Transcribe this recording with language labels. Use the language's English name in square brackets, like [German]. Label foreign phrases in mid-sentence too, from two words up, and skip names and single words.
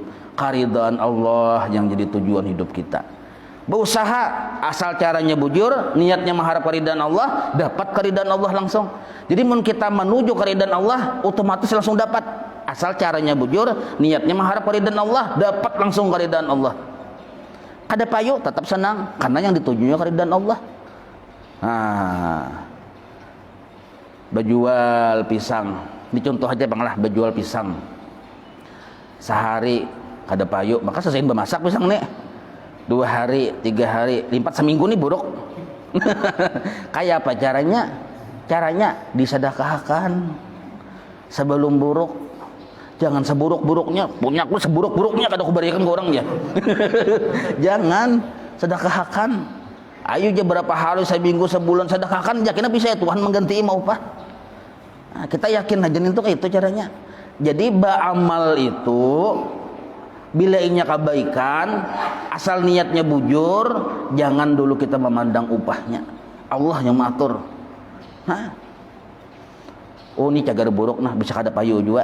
[Indonesian] Keridhaan Allah yang jadi tujuan hidup kita. [Banjar] Berusaha asal caranya bujur, niatnya mengharap keridhaan Allah, dapat keridhaan Allah langsung. Jadi mun kita menuju keridhaan Allah, otomatis langsung dapat. Asal caranya bujur, niatnya mengharap keridhaan Allah, dapat langsung keridhaan Allah. Kada payu, tetap senang karena yang ditujunya keridhaan Allah. Berjual pisang. [Indonesian] Ini contoh aja bang lah, berjual pisang. [Banjar] Sehari kada payu, maka selesai bermasak pisang nih. [Indonesian] 2 hari, 3 hari, 4 seminggu nih buruk. [Banjar] Kayak apa caranya? [Indonesian] Caranya disedekahkan sebelum buruk. [Banjar] Jangan seburuk-buruknya, punya aku seburuk-buruknya kada aku berikan ke orang ya. [Indonesian] Jangan, sedekahkan. Ayo aja berapa hari, seminggu, sebulan sedekahkan, yakin bisa ya Tuhan mengganti mau apa? Nah, kita yakin aja itu kayak itu caranya. [Banjar] Jadi beramal itu Bila inya kebaikan, asal niatnya bujur, jangan dulu kita memandang upahnya. [Indonesian] Allah yang mengatur. [Banjar] Nah, oh ini cagar buruk nah bisa kada payu juga.